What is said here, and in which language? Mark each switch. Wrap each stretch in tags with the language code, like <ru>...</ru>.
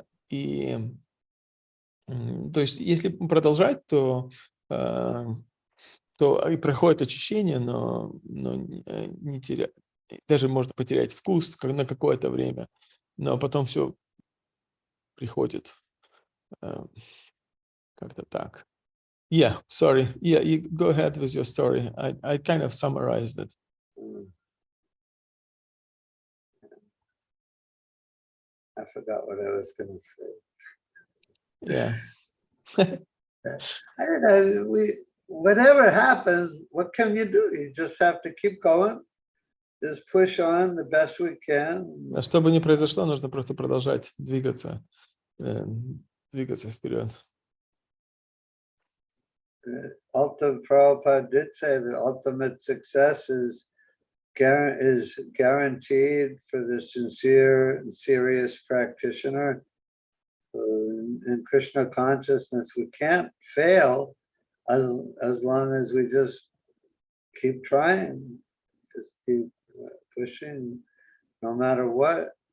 <ru>И то есть, если продолжать, то и проходит очищение, но не терять, даже можно потерять вкус на какое-то время, но потом все приходит как-то так.</ru> <en>Yeah, sorry. Yeah, you go ahead with your story. I kind of summarized it. I forgot what I was going to say. Yeah. I don't know. Whatever happens, what can you do? You just have to keep going. Just push on the best we can.</en> <ru>Что бы ни произошло, нужно просто продолжать двигаться вперед.</ru> <en>Ultimate Prabhupada did say that ultimate success is guaranteed for the sincere and serious practitioner. In Krishna consciousness, we can't fail as long as we just keep trying, just keep pushing, no matter what.</en>